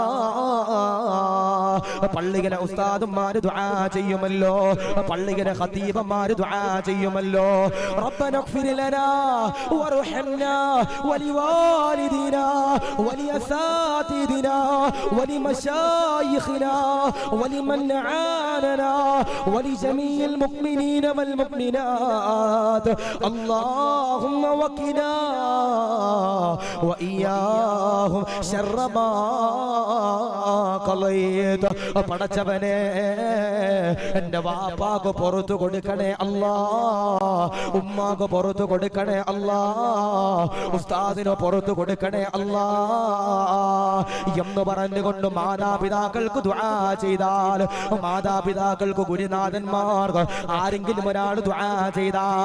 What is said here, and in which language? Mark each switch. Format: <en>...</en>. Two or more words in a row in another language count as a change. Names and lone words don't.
<ml>പള്ളിയിലെ ഉസ്താദുമാര് ദുആ ചെയ്യുമല്ലോ, പള്ളിയിലെ ഖതീബന്മാര് ദുആ ചെയ്യുമല്ലോ.</ml> <ar>ربنا اغفر لنا وارحمنا ولوالدينا ولأساتذتنا ولمشايخنا ولمن أعاننا ولجميع المؤمنين والمؤمنات اللهم وقنا وإياهم شر ما قضيت.</ar> <ml>പടച്ചവനെ എന്റെ വാപ്പാക്ക് പുറത്തു കൊടുക്കണേ അല്ലാ, ഉമ്മാക്ക് പുറത്തു കൊടുക്കണേ അല്ലാ, ഉസ്താദിന് പുറത്തു കൊടുക്കണേ അല്ലാ എന്ന് പറഞ്ഞുകൊണ്ട് മാതാപിതാക്കൾക്ക് ദുആ ചെയ്താൽ, മാതാപിതാക്കൾക്ക് ഗുരുനാഥന്മാർക്ക് ആരെങ്കിലും ഒരാൾ ദുആ ചെയ്താൽ</ml>